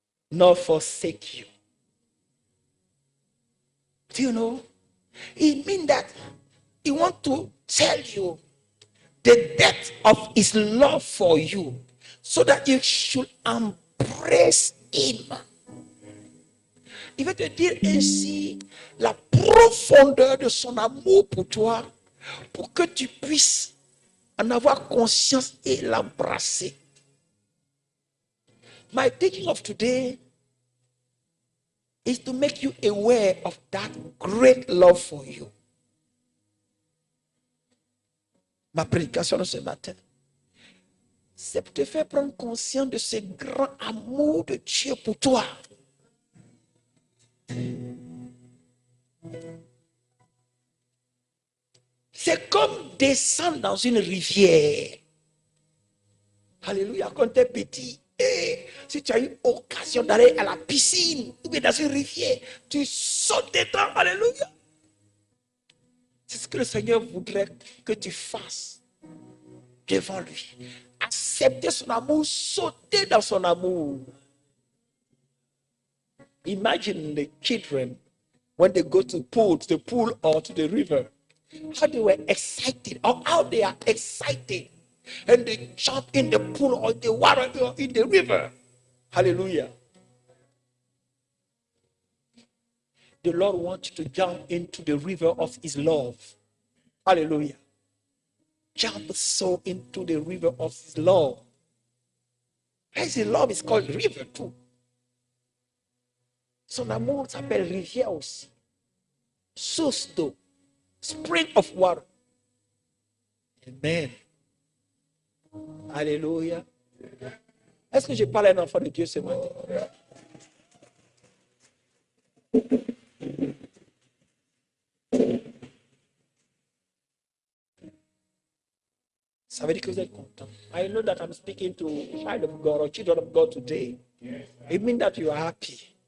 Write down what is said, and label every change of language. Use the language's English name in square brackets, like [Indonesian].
[English] Nor forsake you. Do you know? It means that he wants to tell you the depth of his love for you so that you should embrace him. [French] Il veut te dire ainsi la profondeur de son amour pour toi pour que tu puisses en avoir conscience et l'embrasser. [English] My teaching of today is to make you aware of that great love for you. [French] Ma prédication de ce matin, c'est pour te faire prendre conscience de ce grand amour de Dieu pour toi. C'est comme descendre dans une rivière. Alléluia, quand tu es petit, si tu as eu occasion d'aller à la piscine ou bien dans une rivière, tu sautes dedans. Alléluia. C'est ce que le Seigneur voudrait que tu fasses devant lui. Accepter son amour, sauter dans son amour. [English] Imagine the children when they go to the pool or to the river, how they were excited, or how they are excited, and they jump in the pool or the water or in the river. Hallelujah. The Lord wants you to jump into the river of his love. Hallelujah. Jump so into the river of his love. His love is called river too. [French] Son amour s'appelle rivière aussi. Source d'eau. [English] Spring of water. [French] Amen. Alléluia. Est-ce que je parle à un enfant de Dieu ce matin? Ça veut dire que vous êtes content. [English] I know that I'm speaking to child of God or children of God today. It means that you are happy.